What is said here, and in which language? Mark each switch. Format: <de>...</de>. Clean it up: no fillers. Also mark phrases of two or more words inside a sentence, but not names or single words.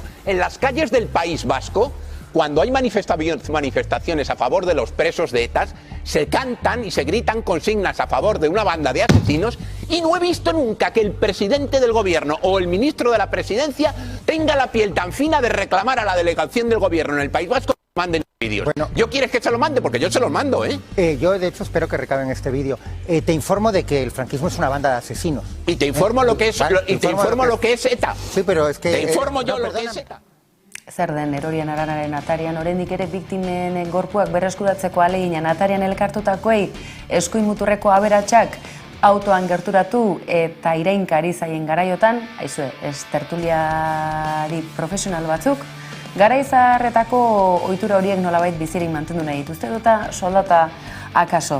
<es>En las calles del País Vasco, cuando hay manifestaciones a favor de los presos de ETA, se cantan y se gritan consignas a favor de una banda de asesinos, y no he visto nunca que el presidente del gobierno o el ministro de la Presidencia tenga la piel tan fina de reclamar a la delegación del gobierno en el País Vasco que manden vídeos. Bueno, ¿yo quieres que se lo mande? Porque yo se los mando, yo, de hecho, espero que recaben este vídeo. Te informo de que el franquismo es una banda de asesinos. Y te informo lo que es, lo que es ETA. Sí, pero es que... Te informo yo lo que es ETA.</es> <eu>Zer den erorien aranaren atarian, oraindik ere biktimen gorpuak berreskuratzeko ahalegina atarian elkartutakoei eskuin muturreko aberatsak autoan gerturatu eta irainkari zaien garaiotan, aizue, ez tertuliari profesional batzuk, Garaizarretako ohitura horiek nolabait bizirik mantendu nahi dituzte eta soldata akaso.</eu>